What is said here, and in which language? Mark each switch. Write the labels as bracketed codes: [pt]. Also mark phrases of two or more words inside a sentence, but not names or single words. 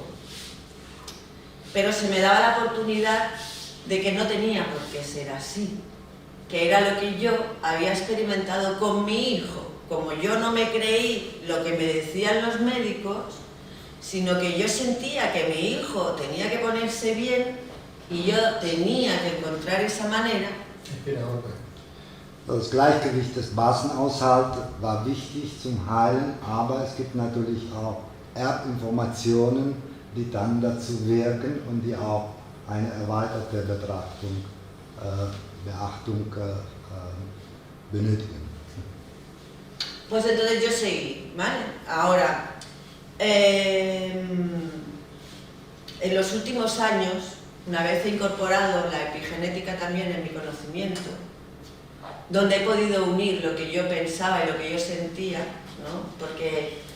[es] Pero se me daba la oportunidad de que no tenía por qué ser así, que era lo que yo había experimentado con mi hijo. Como yo no me creí lo que me decían los médicos, sino que yo sentía que mi hijo tenía que ponerse bien y yo tenía que encontrar esa manera. [de] Das Gleichgewicht des Basenhaushalts war wichtig zum Heilen, aber es gibt natürlich auch Erbinformationen, die dann dazu wirken und die auch eine erweiterte Beachtung benötigen. [es] Pues entonces yo seguí, ¿vale? Ahora, en los últimos años, una vez he incorporado la epigenética también en mi conocimiento, donde he podido unir lo que yo pensaba y lo que yo sentía, ¿no?